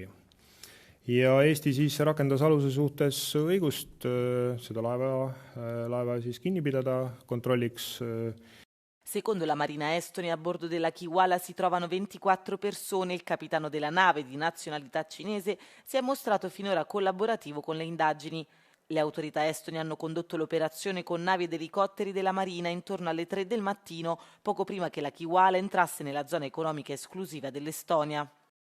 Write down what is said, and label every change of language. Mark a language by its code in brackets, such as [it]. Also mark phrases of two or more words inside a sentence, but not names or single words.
[et] Ja Eesti siis rakendas aluse suhtes õigust seda laeva siis kinni pidada kontrolliks. [it] Secondo la Marina estone, a bordo della Kiwala si trovano 24 persone. Il capitano della nave, di nazionalità cinese, si è mostrato finora collaborativo con le indagini. Le autorità estoni hanno condotto l'operazione con navi ed elicotteri della Marina intorno alle 3 del mattino, poco prima che la Kiwala entrasse nella zona economica esclusiva dell'Estonia.